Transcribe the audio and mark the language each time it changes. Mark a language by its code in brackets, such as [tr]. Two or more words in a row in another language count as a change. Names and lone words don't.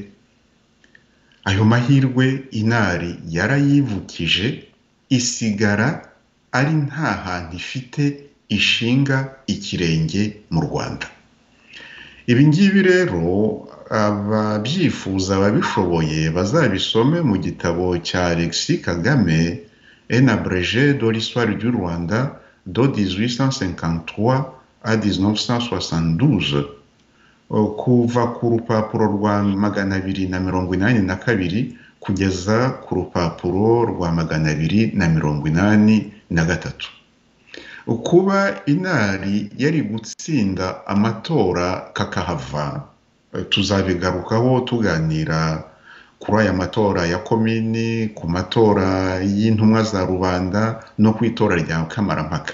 [rw] Ayo mahirwe inari yarayivukije, isigara ari nta hantu ifite ishinga ikirenge mu Rwanda. Ibi ngibi rero ababyifuza, ababishoboye bazabisome mu gitabo cya Alexis Kagame, [fr] Un abrégé de l'histoire du Rwanda de 1853 à 1972, [rw] kuva ku rupapuro rwa 282 kugeza ku rupapuro rwa 283. Kuba inari yari gutsinda amatora kakahava, tuzabigarukaho tuganira kuri aya matora ya komini, ku matora y'intumwa za rubanda no ku itora rya kamarampaka.